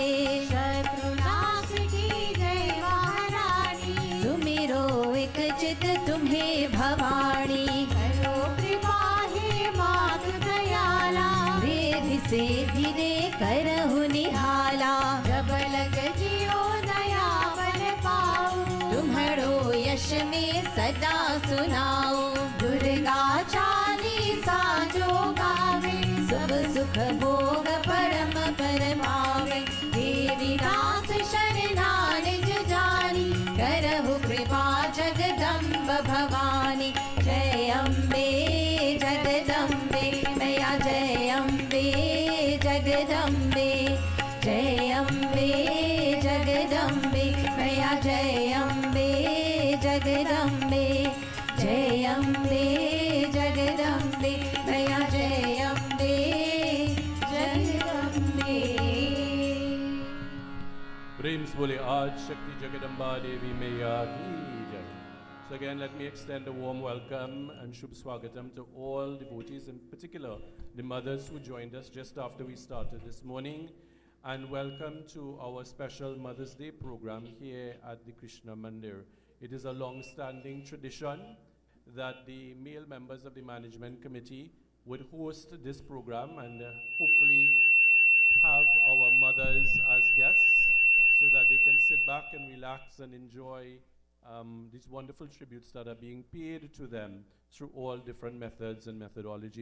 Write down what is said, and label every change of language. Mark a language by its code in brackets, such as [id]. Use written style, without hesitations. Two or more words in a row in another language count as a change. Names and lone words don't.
[hi] शत्रुनाश की जय महारानी, सुमिरो एक चित तुम्हें भवानी, करो कृपा हे मातु दयाला, वेद से धीरे करहु निहाला, जब लग जियो दया बल पाऊ, तुम्हारो यश में सदा सुनाओ, दुर्गा चालीसा जो गावे, सब सुख भोग परम परमावे, देवी दास शरणा निज जानी, करहु कृपा जगदम्ब भवानी, जय अम्बे जगदम्बे मैया, जय अम्बे जगदम्बे, जय अम्बे जगदम्बे मैया, जय अम्बे जगदम्बे, जय अम्बे जगदम्बे मैया, जय अम्बे जगदम्बे। प्रेम से बोले आज शक्ति जगदम्बा देवी मैया की जय. [en] So again, let me extend a warm welcome and [hi] शुभ स्वागतम् [en] to all devotees, in particular the mothers who joined us just after we started this morning, and welcome to our special Mother's Day program here at the Krishna Mandir. It is a long-standing tradition that the male members of the management committee would host this program and hopefully have our mothers as guests so that they can sit back and relax and enjoy these wonderful tributes that are being paid to them through all different methods and methodology.